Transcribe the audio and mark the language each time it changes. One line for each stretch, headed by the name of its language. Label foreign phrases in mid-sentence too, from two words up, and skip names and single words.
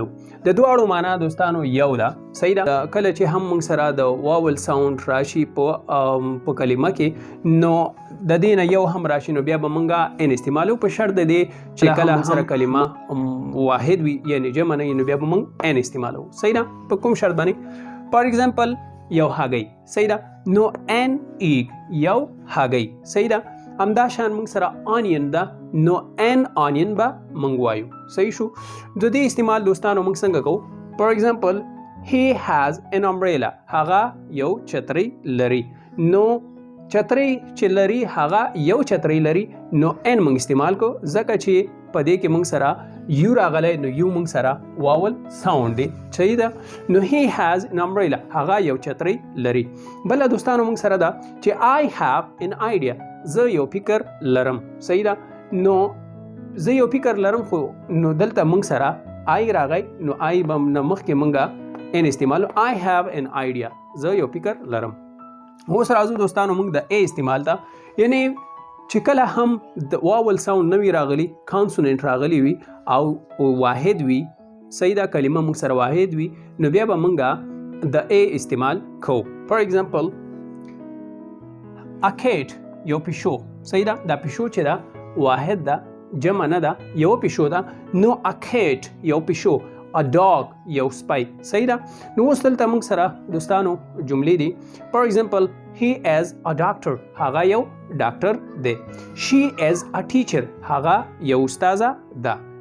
Pashto: د دواړو معنا دوستانو یو ده، صحیح ده. کله چې هم مونږ سره د
English: vowel sound
Pashto: راشي په کلمه کې نو د دې نه یو هم راشي نو بیا به مونږه ان استعمالو، په شرط د دې چې کله سره کلمه واحد وي یعنی جمع نه نو بیا به مونږ ان استعمالو، صحیح ده. په کوم شرط باندې؟
English: for example
Pashto: یو هګۍ، صحیح ده، نو
English: an egg
Pashto: یو هګۍ، صحیح ده. همدا شان مونږ سره آنین ده نو
English: an onion
Pashto: به مونږ وایو، صحیح شو. د دې استعمال دوستانو مونږ څنګه کوو؟
English: for example he has an umbrella،
Pashto: هغه یو چترۍ لري. نو چترۍ چې لري هغه یو چترۍ لري نو ان مونږ استعمال کو، ځکه چې په دې کې مونږ سره یو راغلی نو یو مونږ سره
English: vowel sound
Pashto: دی، صحیح ده.
English: نو he has an umbrella،
Pashto: هغه یو چترۍ لري. بل دوستانو مونږ سره ده چې
English: I have an idea،
Pashto: زه یو فکر لرم، صحیح ده. نو زه یو فکر لرم خو نو دلته مونږ سره آی راغی نو آی به مخکې مونږه ان استعمالو.
English: I have an idea،
Pashto: زه یو فکر لرم. اوس راځو دوستانو مونږ د ا استعمال ته، یعنی چې کله هم د
English: vowel sound
Pashto: نوی راغلی، کانسوننت راغلی وي او واحد وي، صحیح ده، کلمه مونږ سره واحد وي نو بیا به مونږه د ا استعمال کوو.
English: for example a cat
Pashto: یو پیشو، صحیح ده. دا پیشو چې ده واحد ده، جمع نه ده، یو پیشو ده. نو
English: a cat
Pashto: یو پیشو،
English: a dog
Pashto: یو سپی، صحیح ده. نو اوس دلته موږ سره دوستانو جملې دي.
English: for example he is a doctor،
Pashto: هغه یو ډاکټر دی.
English: she is a teacher،
Pashto: هغه یو استاذه ده.